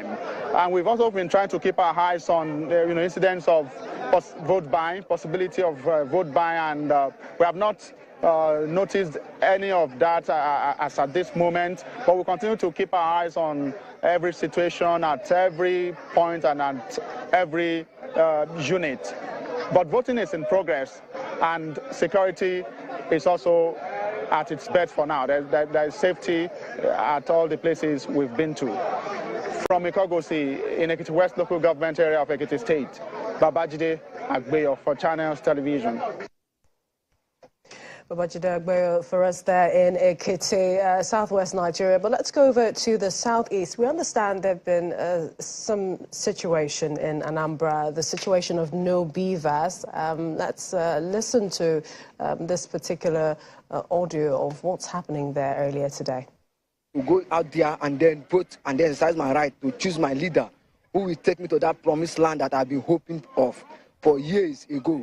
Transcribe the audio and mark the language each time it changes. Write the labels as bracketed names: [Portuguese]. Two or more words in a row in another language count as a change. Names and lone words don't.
[English] And we've also been trying to keep our eyes on incidents of vote buying, possibility of vote buying, and we have not noticed any of that as at this moment, but we'll continue to keep our eyes on every situation at every point and at every unit. But voting is in progress, and security is also at its best for now. There is safety at all the places we've been to. From Ikogosi in Ekiti West local government area of Ekiti State, Babajide Agbeyo for Channels Television. Babajide Agbeyo for us there in Ekiti, southwest Nigeria. But let's go over to the southeast. We understand there have been some situation in Anambra, the situation of no beavers. Let's listen to this particular audio of what's happening there earlier today. To go out there and then vote and then exercise my right to choose my leader who will take me to that promised land that I've been hoping of for years ago.